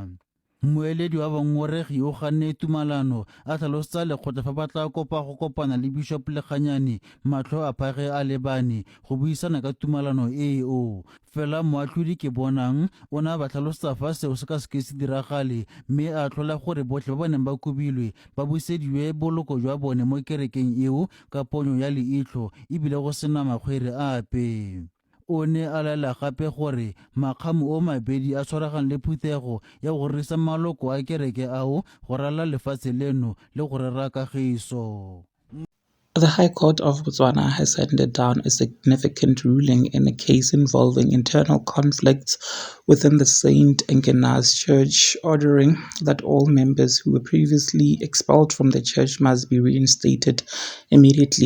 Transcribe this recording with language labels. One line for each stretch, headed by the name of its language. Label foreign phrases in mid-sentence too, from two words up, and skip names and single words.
Tswana: Moeledi wa bangongoregi o ganne tumalano a tlhalosetsa lekgotla fa ba tla kopa go kopana le Bishop Lekganyane matlho a phage a lebane go buisana ka tumalano eo fela moatlhodi ke bonang o ne a ba tlhalosetsa fa seo se ka se diragale mme a tlhola gore botlhe ba neng ba kubilwe ba busediwe boloko jwa bone mo kerekeng eo ka ponyo ya leitlho ebile go sena makgwere ape. O ne a laela gape gore makgamo o mabedi a tshwaragang le phuthego ya go risa maloko a kereke ao go rala lefatshe leno le go rera kagiso.
English: The High Court of Botswana has handed down a significant ruling in a case involving internal conflicts within the St. Agnes Church, ordering that all members who were previously expelled from the church must be reinstated immediately.